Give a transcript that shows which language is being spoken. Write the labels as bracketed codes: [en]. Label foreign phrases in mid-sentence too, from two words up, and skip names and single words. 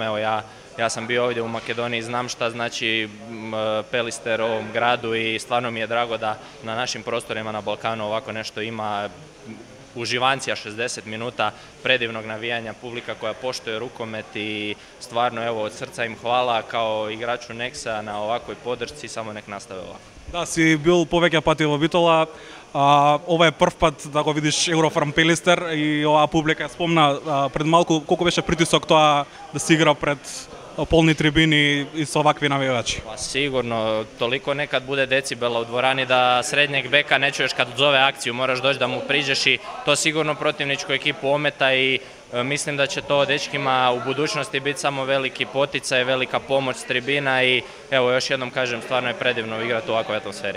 [hr] Evo ja sam bio ovdje u Makedoniji, znam šta znači Pelister ovom gradu i stvarno mi je drago da na našim prostorima na Balkanu ovako nešto ima. Uživancija 60 minuta, predivnog navijanja, publika koja poštuje rukomet i stvarno evo od srca im hvala kao igraču Nexa na ovakvoj podršci, samo nek nastave ovako. [mk] Да, си бил повеќе пати во Битола. Ова е прв пат да го видиш Еврофарм Пелистер и оваа публика спомна пред малку колку беше притисок тоа да се игра пред полни трибини и са овакви навијачи. [hr] Pa sigurno, toliko nekad bude decibela u dvorani da srednjeg beka ne čuješ kad zove akciju, moraš doći da mu priđeš i to sigurno protivničku ekipu ometa i mislim da će to dečkima u budućnosti biti samo veliki poticaj, velika pomoć s tribina i evo još jednom kažem, stvarno je predivno igrati u ovakvoj atmosferi.